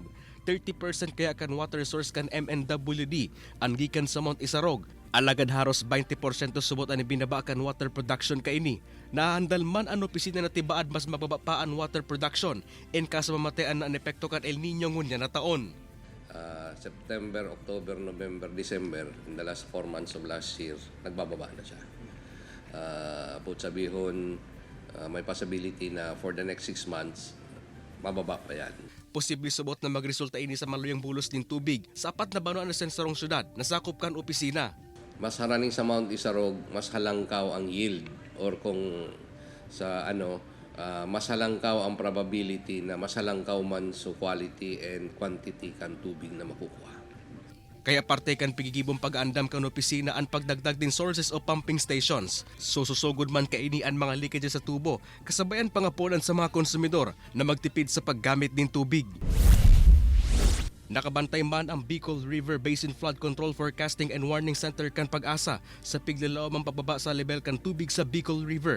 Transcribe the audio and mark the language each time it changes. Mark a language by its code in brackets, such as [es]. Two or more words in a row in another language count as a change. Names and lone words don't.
[bik] 30% kaya kan [en] water source [bik] kan MNWD ang gikan sa Mount Isarog. Alagad haros 20% subot ang binabakan [en] water production [bik] kaini. Nahandal man ang opisina na tibaad mas mababapaan [en] water production [bik] in kaso mamatayan na ang epekto kan El Nino ngunya na taon. [en] September, October, November, December, in the last 4 months of last year, [bik] nagbababa na siya. Sabihon, may possibility na [en] for the next 6 months, [bik] mababa pa yan. Posible subot na magresulta ini sa maluyang bulos din tubig sa 4 na banuan na sensorong syudad na sakop kan opisina. Mas haraning sa Mount Isarog, mas halangkaw ang yield or kung sa mas halangkaw ang probability na mas halangkaw man so [en] quality and quantity [bik] kan tubig na makukuha. Kaya parte kan pigigibong pag-andam kan opisina ang pagdagdag din sources o pumping stations. Susugod man kaini ang mga leakage sa tubo, kasabayan pangapunan sa mga konsumidor na magtipid sa paggamit din tubig. Nakabantay man ang Bicol River Basin Flood Control Forecasting and Warning Center kan Pag-asa sa piglalaom ang pagbaba sa level kan tubig sa Bicol River.